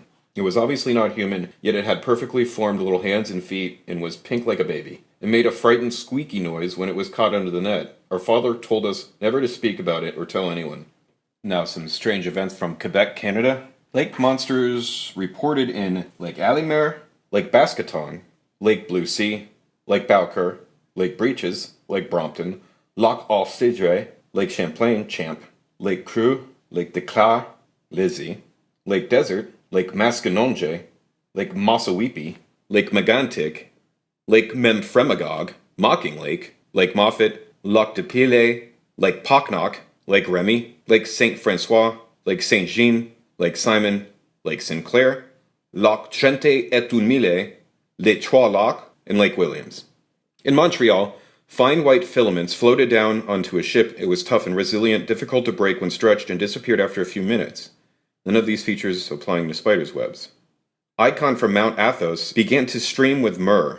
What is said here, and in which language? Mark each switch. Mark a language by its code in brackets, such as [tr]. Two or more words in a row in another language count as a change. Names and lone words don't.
[en] It was obviously not human, yet it had perfectly formed little hands and feet, and was pink like a baby. It made a frightened squeaky noise when it was caught under the net. Our father told us never to speak about it or tell anyone." Now some strange events from Quebec, Canada. Lake monsters reported in Lake Alimer, Lake Basketong, Lake Blue Sea, Lake Balcour, Lake Breeches, Lake Brompton, Lac aux Cidre, Lake Champlain, Champ, Lake Creux, Lake Declar, Lizzie, Lake Desert, Lake Mascononge, Lake Massawippi, Lake Megantic, Lake Memphremagog, Mocking Lake, Lake Moffat, Lac de Pile, Lake Pocknock, Lake Remy, Lake Saint Francois, Lake Saint Jean, Lake Simon, Lake Sinclair, Lac Trente et un Mille, Les Trois Lacs, and Lake Williams. In Montreal, fine white filaments floated down onto a ship. It was tough and resilient, difficult to break when stretched, and disappeared after a few minutes. None of these features applying to spiders' webs. Icon from Mount Athos began to stream with myrrh.